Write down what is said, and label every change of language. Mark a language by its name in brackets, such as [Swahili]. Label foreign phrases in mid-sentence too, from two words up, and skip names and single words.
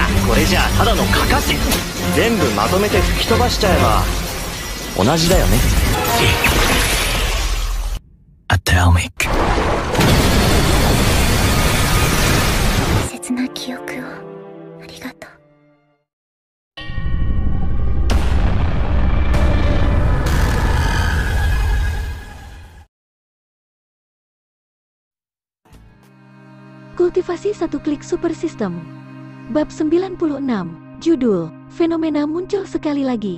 [Japanese] これじゃあただのかかし。全部まとめて吹き飛ばしちゃえば同じだよね。アトミック。大切な記憶をありがとう。 [Indonesian] Kultivasi satu klik [English] super system. [Indonesian] Bab 96. Judul, Fenomena muncul sekali lagi.